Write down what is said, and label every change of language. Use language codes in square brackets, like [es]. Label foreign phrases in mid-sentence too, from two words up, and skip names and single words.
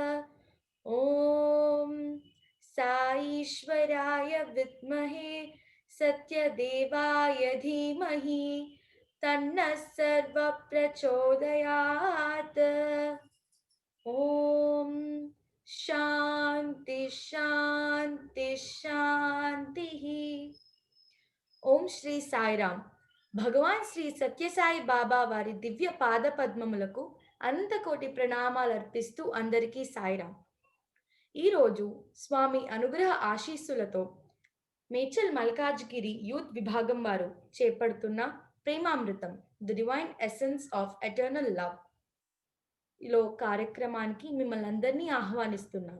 [sa] ॐ साईश्वराय विद्महे सत्यदेवाय धीमहि तन्नः सर्वः प्रचोदयात्। ॐ शान्ति शान्ति शान्तिः। [te] ఓం శ్రీ సాయిరామ్. భగవాన్ శ్రీ సత్యసాయి బాబా వారి దివ్య పాద పద్మములకు అనంతకోటి ప్రణామాలు అర్పిస్తూ అందరికీ సాయిరామ్. ఈరోజు స్వామి అనుగ్రహ ఆశీస్సులతో మేడ్చల్ మల్కాజ్గిరి యూత్ విభాగం వారు చేపడుతున్న ప్రేమామృతం ది డివైన్ ఎసెన్స్ ఆఫ్ ఎటర్నల్ లవ్ లో కార్యక్రమానికి మిమ్మల్ని అందరినీ ఆహ్వానిస్తున్నాను.